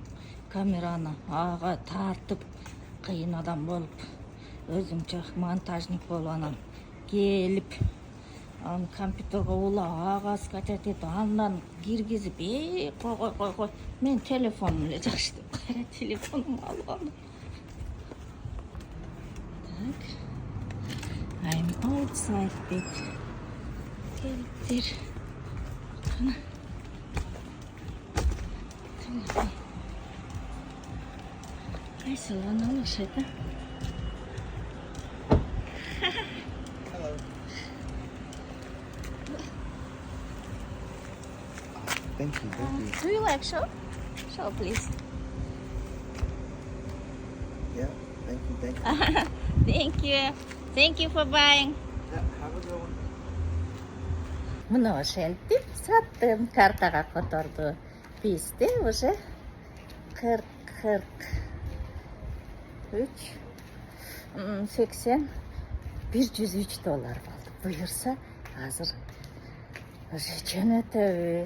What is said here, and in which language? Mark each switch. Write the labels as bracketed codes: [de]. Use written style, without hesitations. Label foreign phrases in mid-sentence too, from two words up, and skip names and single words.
[ky] Камераны ага тартып кыйын адам болуп, өзүмчө монтажник болуп анан келип, аны компьютерге улап, ага скачать этип, андан киргизип, кой. Мен телефонум эле жакшы деп кайра телефонумду алып алдым. Так. [en] I'm outside big. [ky] Келиптер. Кана. Телефон. Кайсылан алышат, а? [en] Hello. Thank you. Do you like show? Show, please. Yeah, thank you. Thank you for buying. Yeah, have a good one. [ky] Мына ошентип саттым, картага которду. Бизде уже 43 80 $103 болду. Буюрса азыр уже жөнөтөбүз.